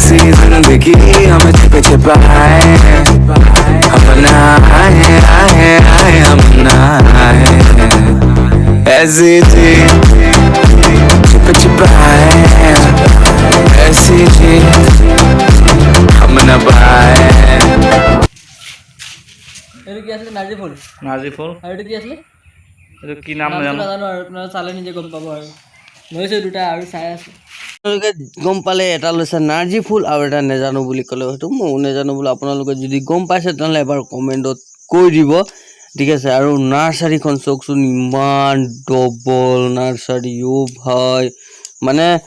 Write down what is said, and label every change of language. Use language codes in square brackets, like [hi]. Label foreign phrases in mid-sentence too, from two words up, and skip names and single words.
[hi] ऐसी जिंदगी हम छिप छिपाए हम ना आए आए आए हम ना आए ऐसी जी छिप छिपाए ऐसी जी हम न पाए [as] এইটো কি আছিলে নাৰ্জী ফুল নাৰ্জী ফুল আৰু এইটো কি আছিলে এইটো কি নাম নামটো নাজানো নাজানো আৰু আপোনালোকে চালে নিজে গম পাব আৰু লৈছোঁ দুটা আৰু চাই আছোঁ আপোনালোকে গম পালে এটা লৈছে নাৰ্জী ফুল আৰু এটা নেজানো বুলি ক'লে হয়তো ময়ো নেজানো বোলো আপোনালোকে যদি গম পাইছে তেনেহ'লে এবাৰ কমেণ্টত কৈ দিব ঠিক আছে আৰু নাৰ্চাৰীখন চাওকচোন ইমান ডবল নাৰ্চাৰী ভাই মানে